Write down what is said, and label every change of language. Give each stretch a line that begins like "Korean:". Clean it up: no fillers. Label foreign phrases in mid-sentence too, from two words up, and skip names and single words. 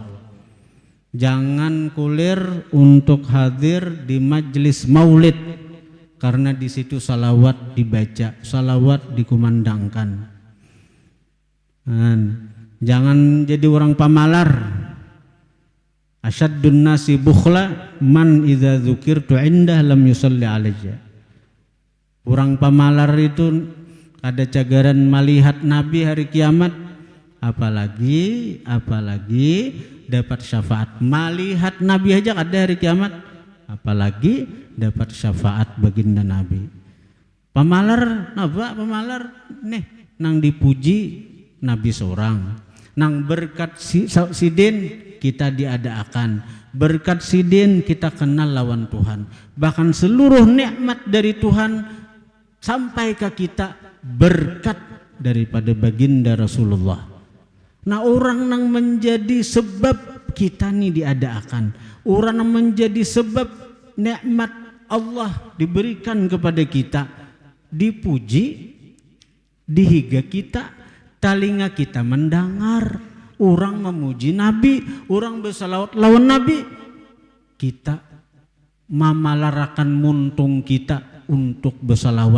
Banjar: Jangan kulir untuk hadir di majelis maulid, karena di situ salawat dibaca, salawat dikumandangkan. Jangan jadi orang pamalar.
Arabic: أشد الناس بخلا من إذا ذكرت عنده لم يصل علي.
Banjar: Orang pamalar itu ada cagaran melihat Nabi hari kiamat, apalagi dapat syafaat. Melihat Nabi aja ada hari kiamat, apalagi dapat syafaat baginda Nabi. Pamalar napa? Pamalar nih nang dipuji Nabi seorang, nang berkat sidin kita diadakan, berkat sidin kita kenal lawan Tuhan. Bahkan seluruh nikmat dari Tuhan sampai ke kita berkat daripada baginda Rasulullah. Nah, orang yang menjadi sebab kita nih diadakan, orang yang menjadi sebab nikmat Allah diberikan kepada kita, dipuji, dihiga kita, telinga kita mendengar orang memuji Nabi, orang bersalawat lawan Nabi, kita memalarakan muntung kita untuk bersalawat.